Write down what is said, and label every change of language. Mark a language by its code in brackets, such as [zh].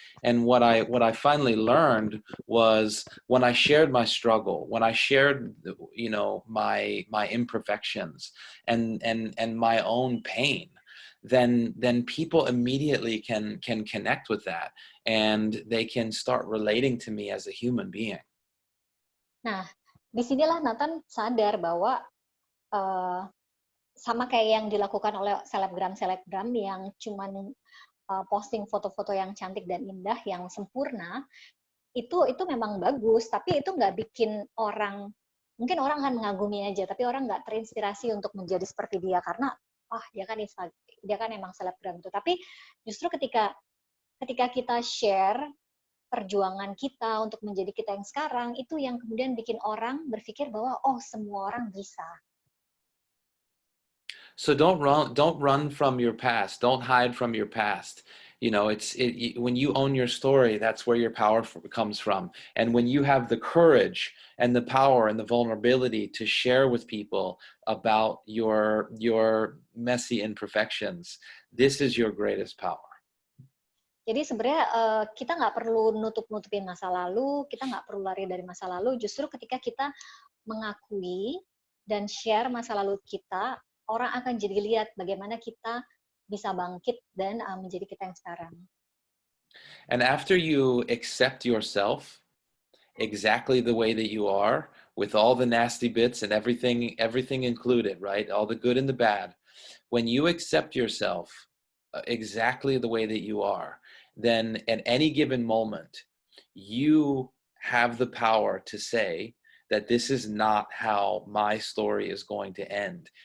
[en] And what I finally learned was, when I shared my struggle, when I shared my imperfections and my own pain, then people immediately can connect with that, and they can start relating to me as a human being. [id] Nah, disinilah Nathan sadar bahwa sama kayak yang dilakukan oleh selebgram yang cuman posting foto-foto yang cantik dan indah, yang sempurna, itu memang bagus, tapi itu nggak bikin orang, mungkin orang akan mengagumi aja, tapi orang nggak terinspirasi untuk menjadi seperti dia, karena dia kan emang selebgram itu. Tapi justru ketika kita share perjuangan kita untuk menjadi kita yang sekarang, itu yang kemudian bikin orang berpikir bahwa oh, semua orang bisa. [en] So don't run from your past. Don't hide from your past. When you own your story, that's where your power comes from. And when you have the courage and the power and the vulnerability to share with people about your messy imperfections, this is your greatest power. [id] Jadi sebenarnya kita nggak perlu nutup-nutupin masa lalu, kita nggak perlu lari dari masa lalu. Justru ketika kita mengakui dan share masa lalu kita, orang akan jadi lihat bagaimana kita bisa bangkit dan menjadi kita yang sekarang. [en] And after you accept yourself exactly the way that you are, with all the nasty bits and everything included, right? All the good and the bad. When you accept yourself exactly the way that you are, then at any given moment, you have the power to say that this is not how my story is going to end.